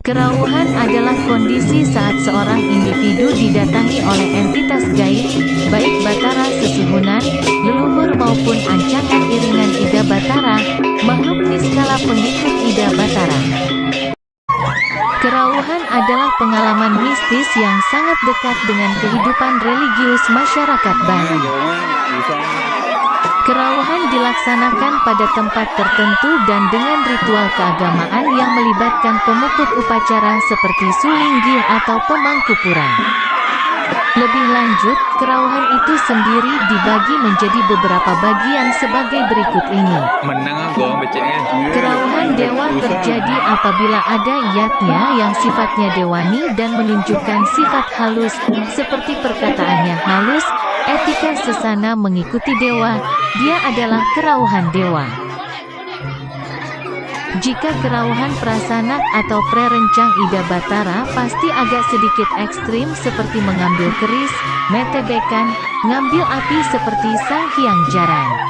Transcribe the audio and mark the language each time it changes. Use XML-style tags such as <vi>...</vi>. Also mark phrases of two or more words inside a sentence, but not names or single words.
<id>Kerawuhan adalah kondisi saat seorang individu didatangi oleh entitas gaib, baik Batara Sesuhunan, leluhur maupun ancangan iringan Ida Batara, makhluk niskala pengikut Ida Batara. Kerawuhan adalah pengalaman mistis yang sangat dekat dengan kehidupan religius masyarakat Bali. Kerawuhan dilaksanakan pada tempat tertentu dan dengan ritual keagamaan yang melibatkan pemukul upacara seperti sulinggih atau pemangkupuran. Lebih lanjut, kerawuhan itu sendiri dibagi menjadi beberapa bagian sebagai berikut ini. Kerawuhan dewa terjadi apabila ada yatnya yang sifatnya dewani dan menunjukkan sifat halus, seperti perkataannya halus, etika sesana mengikuti dewa, dia adalah kerawuhan dewa. Jika kerawuhan prasanak atau prerencang Ida Batara pasti agak sedikit ekstrim seperti mengambil keris, metebekan, ngambil api seperti Sang Hyang Jarang.</id>